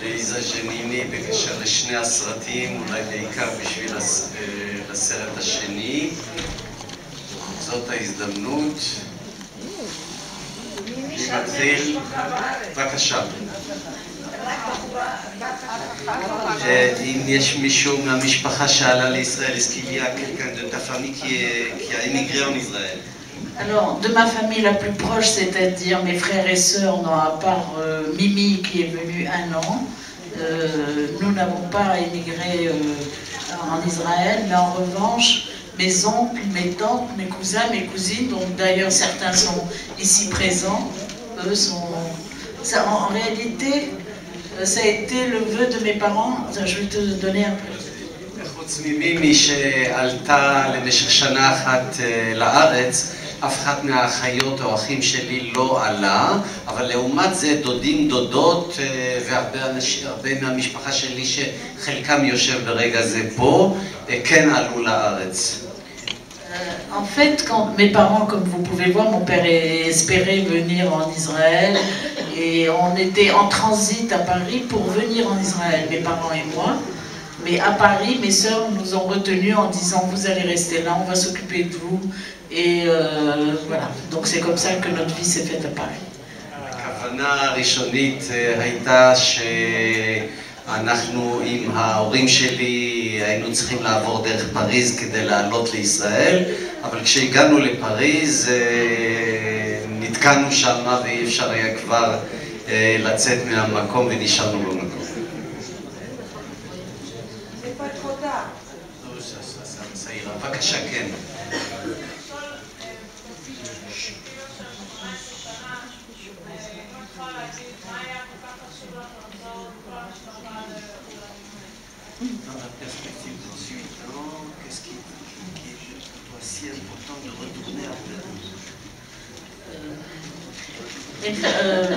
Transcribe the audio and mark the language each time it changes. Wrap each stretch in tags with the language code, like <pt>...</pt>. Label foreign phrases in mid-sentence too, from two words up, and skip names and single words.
<he>ליזה ג'ניני בקשר לשני הסרטים, אולי בעיקר בשביל הסרט השני. זאת ההזדמנות. נתחיל, בבקשה. אם יש מישהו מהמשפחה שעלה לישראל,</he> <fr>est-ce qu'il y a quelqu'un de ta famille qui a émigré en Israël? Alors, de ma famille la plus proche, c'est-à-dire mes frères et sœurs, non, à part Mimi qui est venue 1 an, nous n'avons pas émigré en Israël, mais en revanche, mes oncles, mes tantes, mes cousins, mes cousines, donc d'ailleurs certains sont ici présents, eux sont... Ça, en réalité, ça a été le vœu de mes parents, je vais te donner un peu.</fr> <he>חוץ ממימי שעלתה למשך שנה אחת לארץ, אף אחד מהאחיות או אחים שלי לא עלה, אבל לעומת זה דודים, דודות והרבה מהמשפחה שלי שחלקם יושב ברגע זה פה, כן עלו לארץ.</he> <fr>En fait, quand mes parents, comme vous pouvez voir, mon père espérait venir en Israël et on était en transit à Paris pour venir en Israël, mes parents et moi. Mais à Paris, mes sœurs nous ont retenus en disant vous allez rester là, on va s'occuper de vous. Et voilà, donc c'est comme ça que notre vie s'est faite à Paris.</fr> <he>הכוונה הראשונית הייתה שאנחנו עם ההורים שלי היינו צריכים לעבור דרך פריז כדי לעלות לישראל, אבל כשהגענו לפריז נתקענו שם ואי אפשר היה כבר לצאת מהמקום ונשארנו במקום. בבקשה, כן.</he> <fr>Dans la perspective d'ensuite, qu'est-ce qui est pour toi si important de retourner à Ouled?</fr>